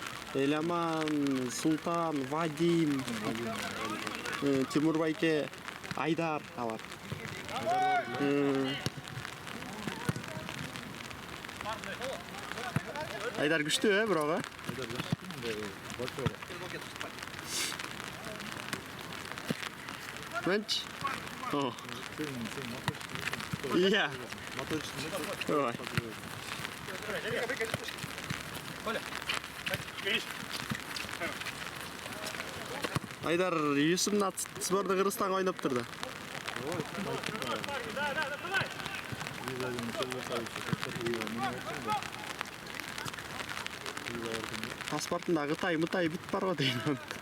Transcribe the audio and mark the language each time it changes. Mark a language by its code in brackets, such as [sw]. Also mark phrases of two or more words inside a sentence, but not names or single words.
[ky] Эламан, Султан, Вадим, Тимур байке, Айдар алар. Айдар күчтүү, бирок, Айдар жакшы, [ru] мындай большой. [ky] Мынч? Сен Иә. мотор үстүндө. Ой. Айдар U17 сборда Кыргызстанга ойноптур да. Паспортунда Кытай бүтүп барбы дейм.